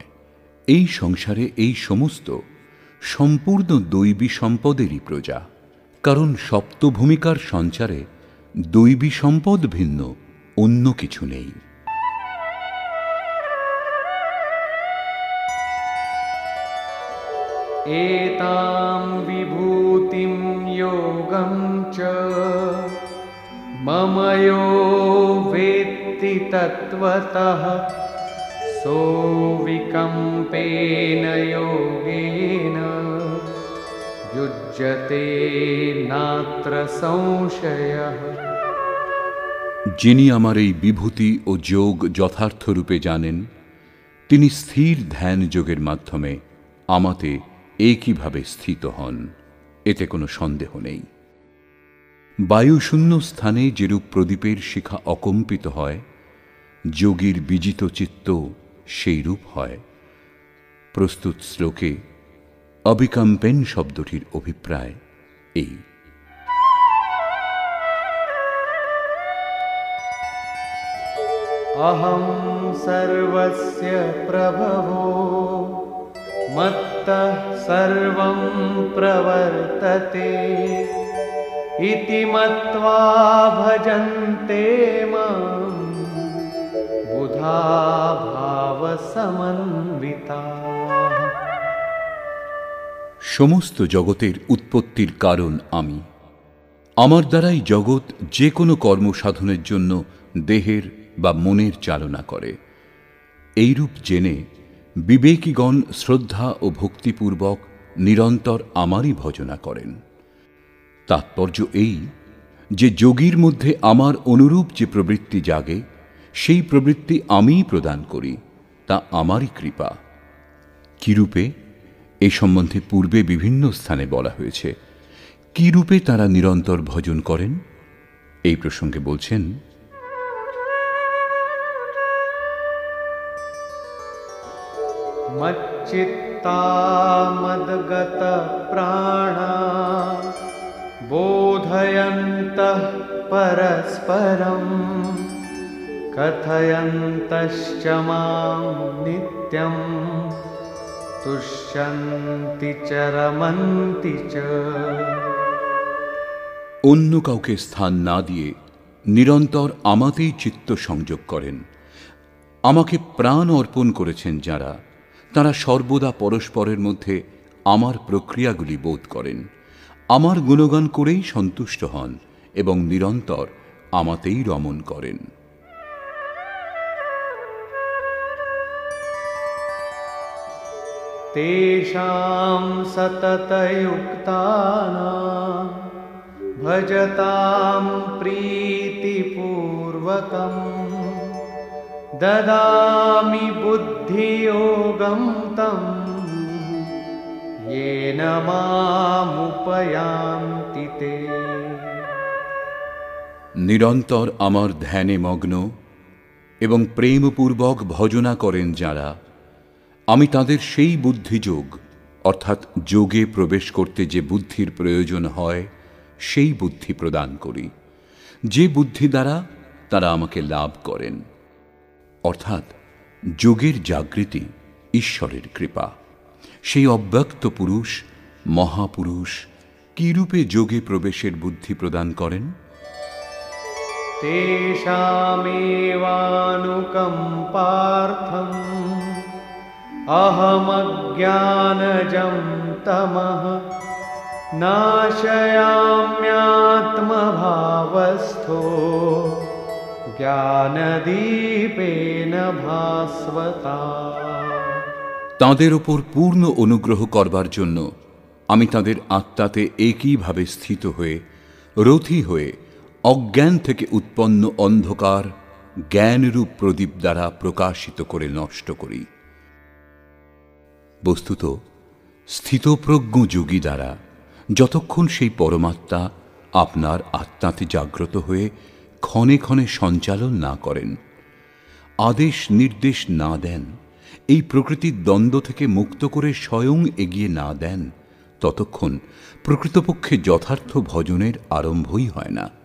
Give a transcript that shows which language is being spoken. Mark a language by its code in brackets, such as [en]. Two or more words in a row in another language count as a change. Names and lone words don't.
[bn] এই সংসারে এই সমস্ত সম্পূর্ণ দৈবী সম্পদেরই প্রজা, কারণ সপ্তভূমিকার সঞ্চারে দৈবী সম্পদ ভিন্ন অন্য কিছু নেই। [sa] एतां विभूतिं योगं च मम यो वेत्ति तत्त्वतः सोऽविकम्पेन योगेन युज्यते नात्र संशयः। [bn] যিনি আমার এই বিভূতি ও যোগ যথার্থ রূপে জানেন, তিনি স্থির ধ্যান যোগের মাধ্যমে আমাতে একইভাবে স্থিত হন, এতে কোনো সন্দেহ নেই। বায়ুশূন্য স্থানে যেরূপ প্রদীপের শিখা অকম্পিত হয়, যোগীর বিজিত চিত্ত সেই রূপ হয়। প্রস্তুত শ্লোকে অবিকম্পেন শব্দটির অভিপ্রায় এই। [sa] अहं सर्वस्य प्रभवो मत्तः सर्वं प्रवर्तते इति मत्वा भजन्ते मां बुधा भावसमन्विताः। [bn] সমস্ত জগতের উৎপত্তির কারণ আমি। আমার দ্বারাই জগৎ যে কোনো কর্ম সাধনের জন্য দেহের বা মনের চালনা করে। এইরূপ জেনে বিবেকীগণ শ্রদ্ধা ও ভক্তিপূর্বক নিরন্তর আমারই ভজনা করেন। তাৎপর্য এই যে যোগীর মধ্যে আমার অনুরূপ যে প্রবৃত্তি জাগে, সেই প্রবৃত্তি আমিই প্রদান করি, তা আমারই কৃপা। কিরূপে এই সম্বন্ধে পূর্বে বিভিন্ন স্থানে বলা হয়েছে। কিরূপে তারা নিরন্তর ভজন করেন এই প্রসঙ্গে বলছেন, [sa] मच्चित्ता मद्गत प्राणा बोधयन्तः परस्परं कथयन्तश्च मां नित्यं तुष्यन्ति च रमन्ति च। [bn] অন্য কাউকে স্থান না দিয়ে নিরন্তর আমাতেই চিত্ত সংযোগ করেন। আমাকে প্রাণ অর্পণ করেছেন যারা, তারা সর্বদা পরস্পরের মধ্যে আমার প্রক্রিয়াগুলি বোধ করেন, আমার গুণগান করেই সন্তুষ্ট হন এবং নিরন্তর আমাতেই রমণ করেন। [sa] तेषां सततयुक्तानां भजतां प्रीतिपूर्वकं ददामि बुद्धियोगं तं येन मामुपयान्ति ते। [bn] নিরন্তর আমার ধ্যানে মগ্ন এবং প্রেমপূর্বক ভজনা করেন যারা, আমি তাদের সেই বুদ্ধিযোগ অর্থাৎ যোগে প্রবেশ করতে যে বুদ্ধির প্রয়োজন হয়, সেই বুদ্ধি প্রদান করি, যে বুদ্ধি দ্বারা তারা আমাকে লাভ করেন। অর্থাৎ যোগের জাগৃতি ঈশ্বরের কৃপা। সেই অব্যক্ত পুরুষ, মহাপুরুষ কিরূপে যোগে প্রবেশের বুদ্ধি প্রদান করেন? [sa] तेषामेवानुकम्पार्थम् अहमज्ञानजं तमः नाशयाम्यात्मभावस्थो ज्ञानदीपेन भास्वता। [bn] তাঁদের ওপর পূর্ণ অনুগ্রহ করবার জন্য আমি তাঁদের আত্মাতে একইভাবে স্থিত হয়ে রথী হয়ে অজ্ঞান থেকে উৎপন্ন অন্ধকার জ্ঞানরূপ প্রদীপ দ্বারা প্রকাশিত করে নষ্ট করি। বস্তুত স্থিতপ্রজ্ঞ যোগী দ্বারা যতক্ষণ সেই পরমাত্মা আপনার আত্মাতে জাগ্রত হয়ে ক্ষণে ক্ষণে সঞ্চালন না করেন, আদেশ নির্দেশ না দেন, এই প্রকৃতির দ্বন্দ্ব থেকে মুক্ত করে স্বয়ং এগিয়ে না দেন, ততক্ষণ প্রকৃতপক্ষে যথার্থ ভজনের আরম্ভই হয় না।